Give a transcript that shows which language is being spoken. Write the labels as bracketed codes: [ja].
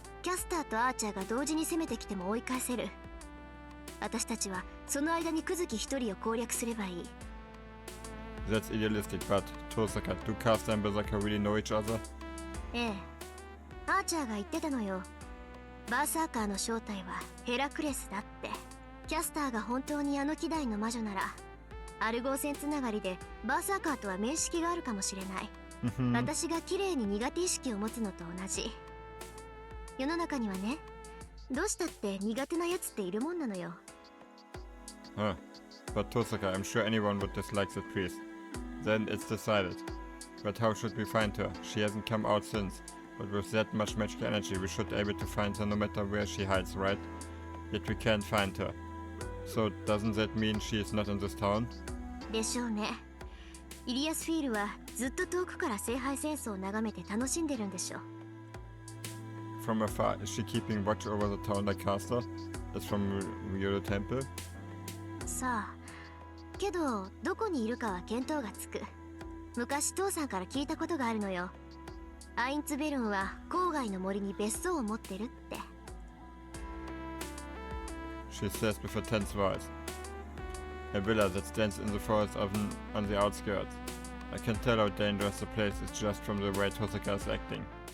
[ja] キャスターとアーチャーが同時に攻めてきても追い返せる。私たちはその間にクズキ一人を攻略すればいい。 [en] That's idealistic, but Tosaka, do caster and berserker really know each other? [ja] ええ、アーチャーが言ってたのよ。バーサーカーの正体はヘラクレスだって。キャスターが本当にあの希代の魔女なら、アルゴー戦つながりでバーサーカーとは面識があるかもしれない。私が綺麗に苦手意識を持つのと同じ。世の中にはね、どうしたって苦手なやつっているもんなのよ。 [en] Huh. But Tosaka, I'm sure anyone would dislike that priest. Then it's decided. But how should we find her? She hasn't come out since. But with that much magical energy, we should be able to find her no matter where she hides, right? Yet we can't find her. So doesn't that mean she is not in this town? [ja] でしょうね。イリアスフィールはずっと遠くから聖杯戦争を眺めて楽しんでるんでしょう。 [en] From afar, is she keeping watch over the town like caster? Is from Ryo Temple? [ja] さあ、けどどこにいるかは見当がつく。昔父さんから聞いたことがあるのよ。アインツベルンは郊外の森に別荘を持ってるって。 [en] She says with a tense voice. A villa that stands in the forest on the outskirts. I can tell how dangerous the place is just from the way Tosaka is acting.